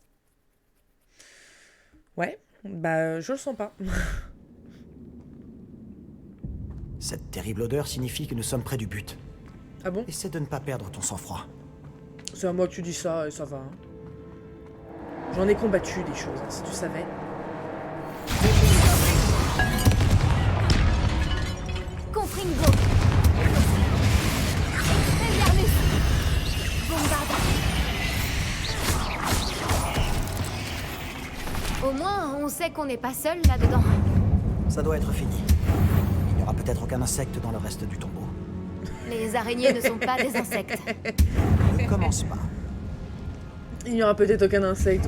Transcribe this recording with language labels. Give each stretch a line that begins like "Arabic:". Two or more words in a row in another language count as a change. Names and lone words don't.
French: Ouais, bah je le sens pas. Cette terrible odeur signifie que nous sommes près du but. Ah bon? Essaie de ne pas perdre ton sang-froid. C'est à moi que tu dis ça et ça va. Hein. J'en ai combattu des choses, hein, si tu savais. Confringo. Expelliarmus. Bombarda. Au moins, on sait qu'on n'est pas seul là-dedans. Ça doit être fini. Il n'y aura peut-être aucun insecte dans le reste du tombeau. Les araignées ne sont pas des insectes. Ne commence pas. Il n'y aura peut-être aucun insecte.